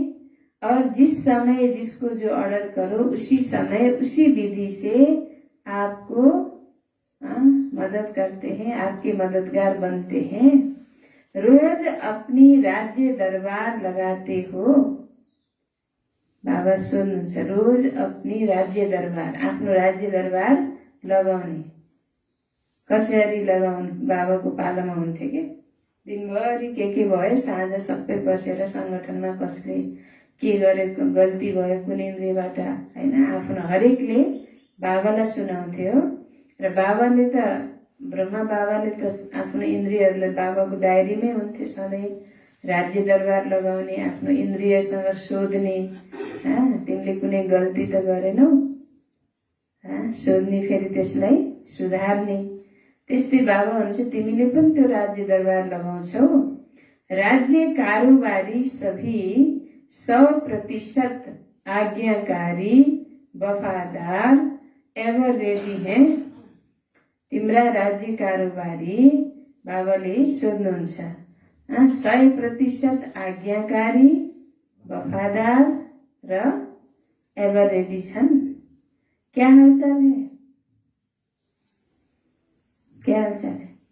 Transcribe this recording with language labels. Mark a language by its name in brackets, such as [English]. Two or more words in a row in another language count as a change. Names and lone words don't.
[Hindi] और जिस समय जिसको जो ऑर्डर करो उसी समय उसी विधि से आपको मदद करते हैं, आपके मददगार बनते हैं। रोज अपनी राज्य दरबार लगाते हो। [Nepali] बाबा सोध्नुहुन्छ, [Hindi] रोज अपनी राज्य दरबार, [Nepali] आफ्नो राज्य दरबार लगाउने, कचहरी लगाउने बाबाको पालामा हुन्थ्यो के। दिनभरि के भयो, साँझ सबै बसेर संगठनमा कसले के गरेको गल्ती भयो कुनै इन्द्रियबाट हैन, आफ्नो हरेकले बाबालाई सुनाउँथ्यो। र बाबाले त ब्रह्मा बाबाले त आफ्नो इन्द्रियहरूलाई बाबाको डायरीमै हुन्थ्यो सधैँ। राज्य दरबार लगाउने, आफ्नो इन्द्रियसँग सोध्ने, तिमीले कुनै गल्ती त गरेनौ, सोध्ने, फेरि त्यसलाई सुधार्ने। त्यस्तै बाबा हुन्छ, तिमीले पनि त्यो राज्य दरबार लगाउँछौ। [Hindi] राज्य कारोबारी सभी 100% आज्ञाकारी, वफादार एवं रेडी हैं। [Nepali] तिम्रा राज्य कारोबारी बाबाले सोध्नुहुन्छ 100% आज्ञाकारी, वफादार र [English] ever ready [Nepali] छन्? [Hindi] क्या हालचाल है? क्या हालचाल है?